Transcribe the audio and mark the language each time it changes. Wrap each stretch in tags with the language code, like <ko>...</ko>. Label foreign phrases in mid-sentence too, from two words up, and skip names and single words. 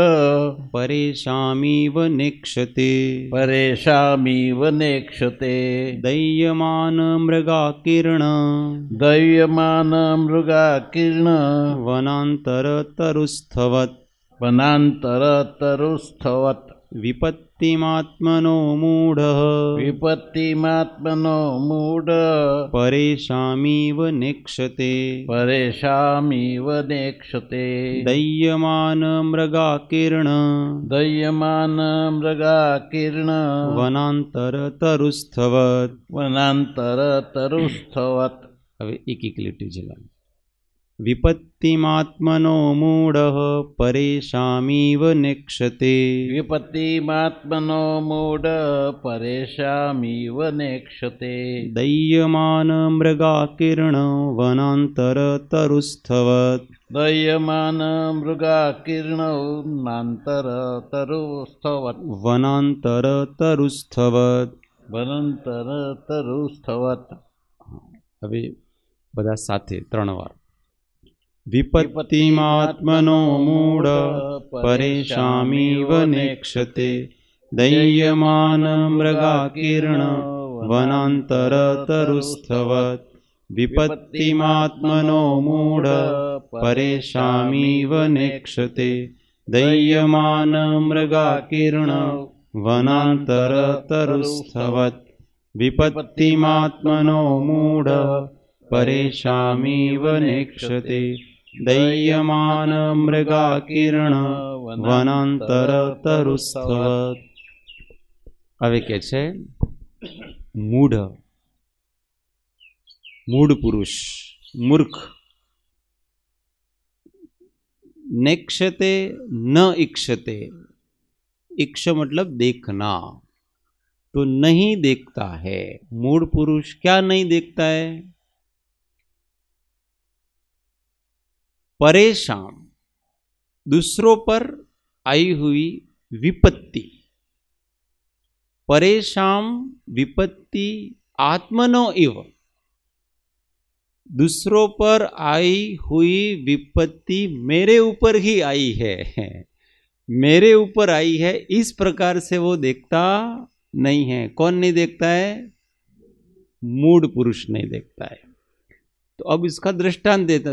<sa>परेशामीव निक्षते परेशामीव नेक्षते दय्यमान मृगाकीर्ण दय्यमान मृगाकीर्ण वनांतर तरुस्थवत वनांतर तरुस्थवत विपत्तिमात्मनो मूढः विपत्तिमात्मनो मूढ परेशामीव नेक्षते परेशामिव नेक्षते दह्यमान मृगाकीर्ण दह्यमान मृगाकीर्ण वनांतरतरुस्थवत् वनांतरतरुस्थवत्।</sa> <gu>હવે એક લીટી છે.</gu> <sa>विपत्तिमात्मनो मूढः परेशामीव नेक्षते विपत्तिमात्मनो मूढ परेशामिव नेक्षते दह्यमान मृगाकीर्ण वनांतरतरुस्थवत् दह्यमान मृगाकीर्णौ नान्तरतरुस्थवत् वनांतरतरुस्थवत्. वनान्तरतरुस्थवत्। હવે બધા સાથે 3 વાર. विपत्तिमात्मनो मूढ परेशामीव नेक्षते दह्यमान मृगाकीर्ण वनांतरतरुस्थवत् विपत्तिमात्मनो मूढ परेशामीव नेक्षते दह्यमान मृगाकीर्ण वनांतरतरुस्थवत् विपत्तिमात्मनो मूढ परेशामीव नेक्षते दह्यमान मृगाकीर्ण वनांतरतरुस्थवत्.</sa> <gu>હવે કે છે મૂઢ, મૂઢ પુરુષ, મૂર્ખ.</gu> <sa>नेक्षते न इक्षते.</sa> <hi>इक्ष मतलब देखना, तो नहीं देखता है. मूढ़ पुरुष क्या नहीं देखता है? परेशान, दूसरों पर आई हुई विपत्ति.</hi> <sa>परेशान विपत्ति आत्मनो इव,</sa> <hi>दूसरों पर आई हुई विपत्ति मेरे ऊपर ही आई है, मेरे ऊपर आई है, इस प्रकार से वो देखता नहीं है. कौन नहीं देखता है? मूढ़ पुरुष नहीं देखता है. तो अब इसका दृष्टांत देता.</hi>